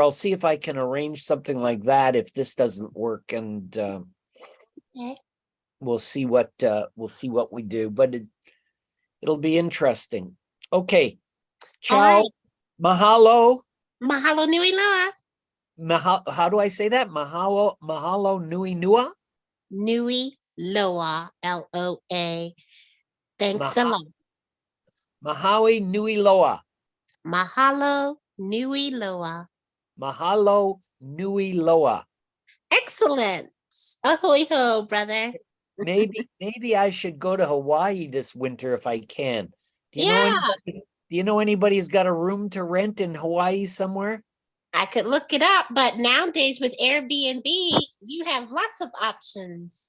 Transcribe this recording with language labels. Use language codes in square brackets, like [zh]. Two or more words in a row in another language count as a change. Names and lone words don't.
[en] I'll see if I can arrange something like that if this doesn't work, and Okay. we'll see what we do. But it'll be interesting. Okay. All Ciao. right. Mahalo. [haw] Mahalo nui loa. [en] How do I say that? [haw] Mahalo nui nua. Nui loa. Loa. [en] Thanks a lot. [haw] Mahawi nui loa. Mahalo nui loa. Mahalo nui loa. [en] Excellent. Ahoy ho, brother. Maybe I should go to Hawaii this winter if I can. Do Yeah. you know anybody who's got a room to rent in Hawaii somewhere? I could look it up, but nowadays with Airbnb, you have lots of options.